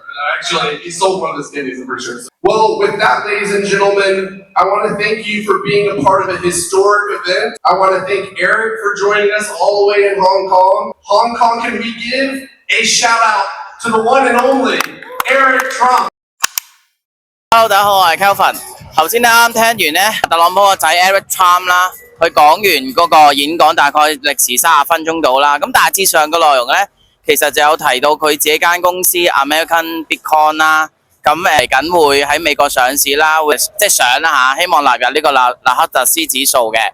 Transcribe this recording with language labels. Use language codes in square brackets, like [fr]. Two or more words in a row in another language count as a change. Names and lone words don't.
[en] Actually, he sold one of his kidneys, for sure. Well, with that, ladies and gentlemen, I want to thank you for being a part of a historic event. I want to thank Eric for joining us all the way in Hong Kong. Hong Kong, can we give a shout out to the one and only Eric Trump? Hello， [yue] 大家好，我係 Kelvin。頭先啱聽完咧，特朗普個仔 Eric Trump 啦，佢講完嗰個演講大概歷時30分鐘到啦。咁大致上個內容咧，其實就有提到佢自己間公司 American Bitcoin 啦。咁嚟緊會喺美國上市啦，會即係上啦嚇，希望納入呢個納克特斯指數嘅。